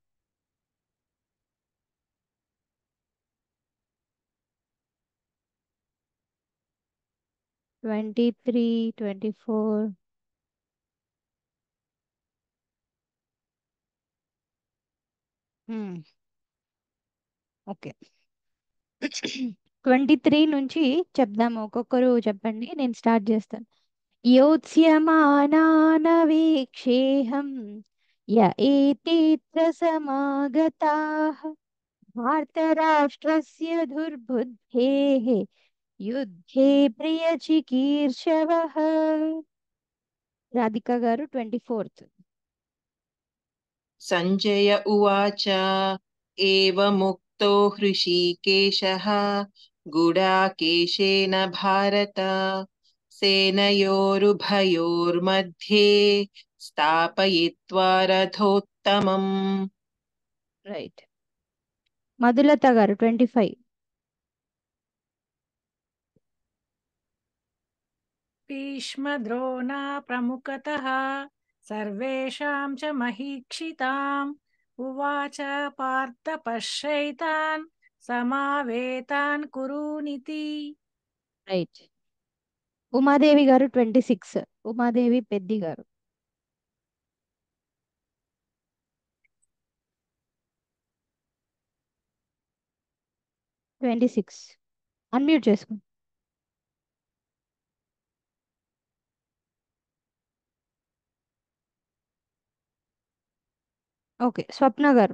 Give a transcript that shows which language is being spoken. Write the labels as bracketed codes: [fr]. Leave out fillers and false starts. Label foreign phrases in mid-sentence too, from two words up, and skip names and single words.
[te] 23, 24. ఓకే. 23 నుంచి చెప్దాము, ఒక్కొక్కరు చెప్పండి, నేను స్టార్ట్ చేస్తాను. [sa] योत्स्यमानानवीक्षेऽहं य एतेऽत्र समागताः भारतराष्ट्रस्य दुर्बुद्धेः युद्धे प्रियचिकीर्षवः. [te] राधिका गारु 24th. [sa] सञ्जय उवाच एवमुक्तो हृषीकेशः गुडाकेशेन भारत सेनयोरुभयोर्मध्ये स्थापयित्वा रथोत्तमम्. [te] రైట్. మధులత గారు 25. [sa] भीष्मद्रोणा प्रमुखतः सर्वेषां च महीक्षिताम् उवाच पार्थ पश्यैतान् समावेतान् कुरूनिति. [te] రైట్. ఉమాదేవి గారు 26. ఉమాదేవి పెద్ది గారు. 26. అన్మ్యూట్ చేసుకోండి. ఓకే. స్వప్న గారు.